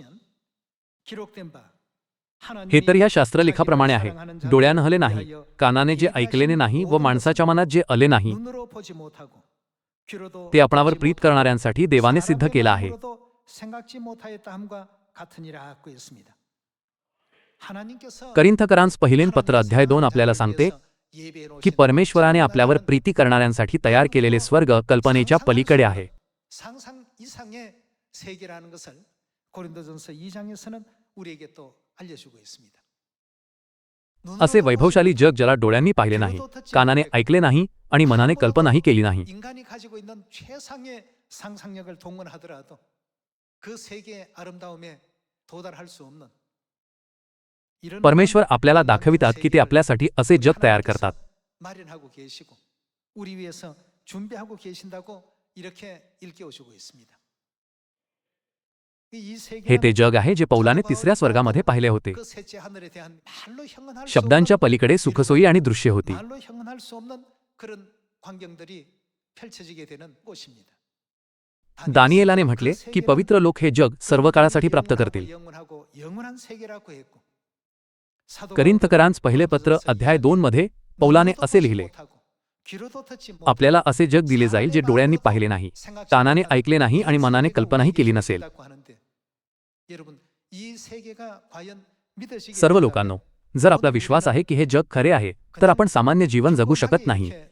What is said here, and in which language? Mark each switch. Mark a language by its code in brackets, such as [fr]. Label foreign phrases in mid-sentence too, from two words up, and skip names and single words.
[mr] हे तर ह्या शास्त्रलेखाप्रमाणे आहे, डोळ्यानं हले नाही, कानाने जे ऐकलेने नाही व माणसाच्या मनात जे आले नाही, ते आपणावर प्रीत करणाऱ्यांसाठी देवाने सिद्ध केलं आहे. करिंथकरांस पहिलेन पत्र अध्याय 2 आपल्याला सांगते की परमेश्वराने आपल्यावर प्रीती करणाऱ्यांसाठी तयार केलेले स्वर्ग कल्पनेच्या पलीकडे आहे. [ko] 상상 이상의 세계라는 것을 고린도전서 2장에서는 우리에게 또 알려주고 있습니다. [mr] असे वैभवशाली जग ज्याला डोळ्यांनी पाहिले नाही, कानाने ऐकले नाही आणि मनाने कल्पनाही केली नाही. [ko] 인간이 가지고 있는 최상의 상상력을 동원하더라도 그 세계의 아름다움에 도달할 수 없는 [mr] परमेश्वर आपल्याला दाखवितात की ते आपल्यासाठी असे जग तयार करतात. [ko] 마련하고 계시고 우리 위해서 준비하고 계신다고 이렇게 일깨워주고 있습니다. [mr] हे ते जग आहे जे पौलाने तिसऱ्या स्वर्गामध्ये पाहिले होते. शब्दांच्या पलीकडे सुखसोयी आणि दृश्य होती. [ko] 말로 형언할 수 없는 그런 광경들이 펼쳐지게 되는 곳입니다. [mr] दानिएलाने म्हटले की पवित्र लोक हे जग सर्व काळासाठी प्राप्त करतील. [ko] 영원한 세계라고 했고 [mr] करिंथकरांस पहिले पत्र अध्याय 2 मध्ये पौलाने असे लिहिले, आपल्याला असे जग दिले जाईल जे डोळ्यांनी पाहिले नाही, कानाने ऐकले नाही आणि मनाने कल्पनाही केली नसेल. सर्व लोकांनो, जर आपला विश्वास आहे की हे जग खरे आहे, तर आपण सामान्य जीवन जगू शकत नाही.